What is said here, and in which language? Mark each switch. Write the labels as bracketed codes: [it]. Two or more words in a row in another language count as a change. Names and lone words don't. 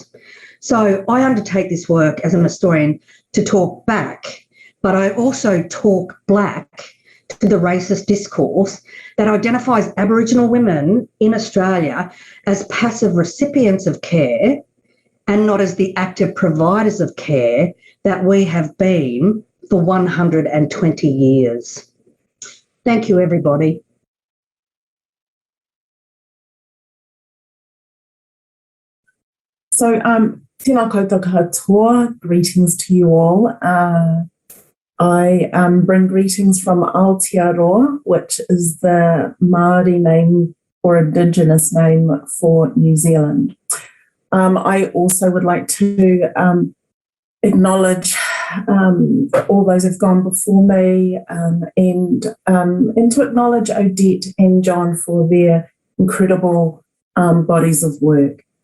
[en] So I undertake this work as an historian to talk back, but I also talk black to the racist discourse that identifies Aboriginal women in Australia as passive recipients of care and not as the active providers of care that we have been for 120 years. Thank you, everybody. So, [mi] tēnā koutou katoa, [en] greetings to you all. I bring greetings from Aotearoa, which is the Māori name or Indigenous name for New Zealand. I also would like to acknowledge all those who've gone before me and to acknowledge Odette and John for their incredible bodies of work.